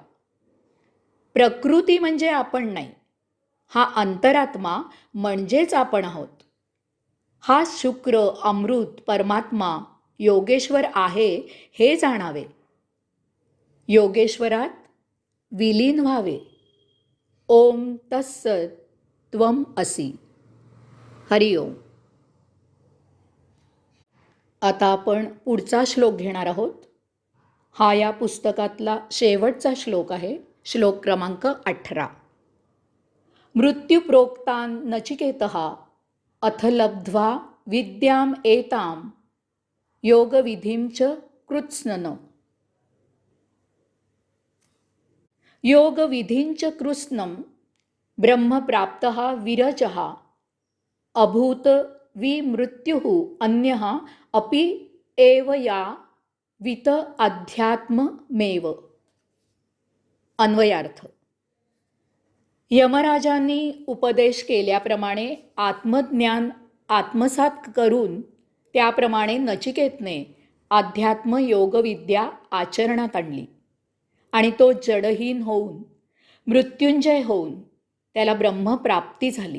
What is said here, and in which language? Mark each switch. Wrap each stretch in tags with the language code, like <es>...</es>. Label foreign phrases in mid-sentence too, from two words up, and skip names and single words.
<mr>प्रकृती म्हणजे आपण नाही. हा अंतरात्मा म्हणजेच आपण आहोत. हा शुक्र अमृत परमात्मा योगेश्वर आहे हे जाणावे. योगेश्वरात विलीन व्हावे.</mr> <sa>ओम तत्सत त्वम असि. हरिओम.</sa> <mr>आता आपण पुढचा श्लोक घेणार आहोत. हा या पुस्तकातला शेवटचा श्लोक आहे. श्लोक क्रमांक 18.</mr> <sa>मृत्युप्रोक्तान नचिकेतः अथ लब्ध्वा विद्याम एताम योगविधिं च कृत्स्नन. योगविधिं च कृत्स्नं ब्रह्मप्राप्तः विरजः अभूत विमृत्युः अन्यः अपि एव या वित अध्यात्ममेव.</sa> <mr>अन्वयार्थ. यमराजांनी उपदेश केल्याप्रमाणे आत्मज्ञान आत्मसात करून त्याप्रमाणे नचिकेतने अध्यात्म योगविद्या आचरणात आणली आणि तो जडहीन होऊन मृत्युंजय होऊन त्याला ब्रह्मप्राप्ती झाली.</mr>